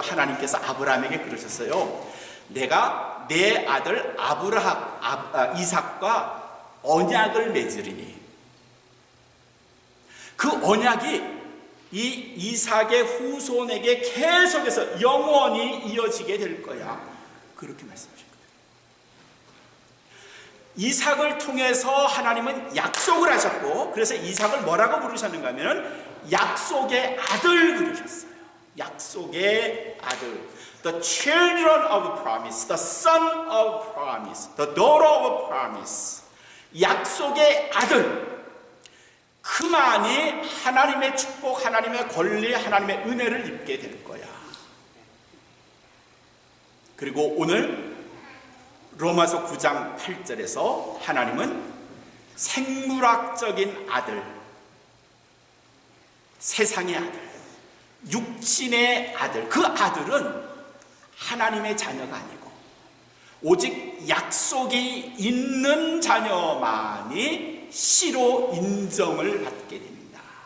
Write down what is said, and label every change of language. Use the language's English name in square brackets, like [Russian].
[Korean] 하나님께서 아브라함에게 그러셨어요. 내가 내 아들 이삭과 언약을 맺으리니 그 언약이 이 이삭의 후손에게 계속해서 영원히 이어지게 될 거야. 그렇게 말씀하셨거든요. 이삭을 통해서 하나님은 약속을 하셨고, 그래서 이삭을 뭐라고 부르셨는가 하면 약속의 아들 부르셨어요. 약속의 아들. [English] The children of promise, the son of promise, the daughter of promise. [Korean] 약속의 아들. 그만이 하나님의 축복, 하나님의 권리, 하나님의 은혜를 입게 될 거야. 그리고 오늘 로마서 9장 8절에서 하나님은 생물학적인 아들, 세상의 아들, 육신의 아들, 그 아들은 하나님의 자녀가 아니고 오직 약속이 있는 자녀만이 씨로 인정을 받게 됩니다.